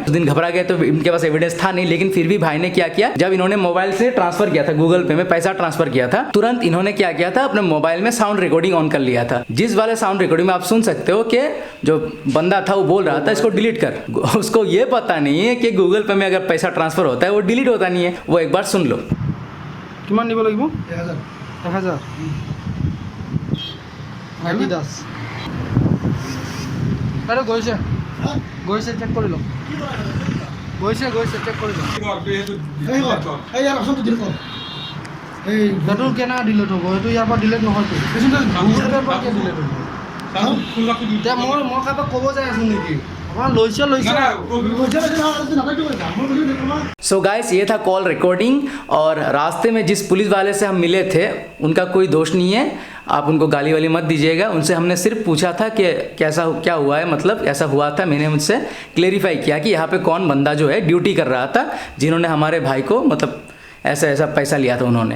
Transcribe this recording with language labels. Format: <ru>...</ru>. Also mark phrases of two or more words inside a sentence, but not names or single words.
<hi>उस दिन घबरा गए, तो इनके पास एविडेंस था नहीं, लेकिन फिर भी भाई ने क्या किया, जब इन्होंने मोबाइल से ट्रांसफर किया था, गूगल पे में पैसा ट्रांसफर किया था, तुरंत इन्होंने क्या किया था, अपने मोबाइल में</hi> <en>sound recording</en> <hi>ऑन कर लिया था। जिस वाले</hi> <en>sound recording</en> <hi>में आप सुन सकते हो कि जो बंदा था वो बोल रहा था इसको डिलीट कर। उसको ये पता नहीं है कि गूगल पे में अगर पैसा ट्रांसफर होता है वो डिलीट होता नहीं है। वो एक बार सुन लो।</hi> <as>কিমান দিব লাগিব 1000 এডিডাছ আৰু গৈছে গৈছে চেক কৰি লওক গৈছে চেক কৰি লওক সেইটো কেনেকৈ ডিলেট হ'ব সেইটো ইয়াৰ পৰা ডিলেট নহয়তো গুগলৰ পৰা কিয় ডিলেট হ'ব এতিয়া মই কাৰোবাক ক'ব যাই আছোঁ নেকি আপোনাৰ লৈছে</as> <en>so guys</en> <hi>ये था</hi> <en>call recording</en> <hi>और रास्ते में जिस पुलिस वाले से हम मिले थे उनका कोई दोष नहीं है, आप उनको गाली वाली मत दीजिएगा। उनसे हमने सिर्फ पूछा था कि कैसा क्या हुआ है, मतलब ऐसा हुआ था। मैंने उनसे क्लेरिफाई किया कि यहाँ पे कौन बंदा जो है ड्यूटी कर रहा था जिन्होंने हमारे भाई को मतलब ऐसा पैसा लिया था उन्होंने।</hi>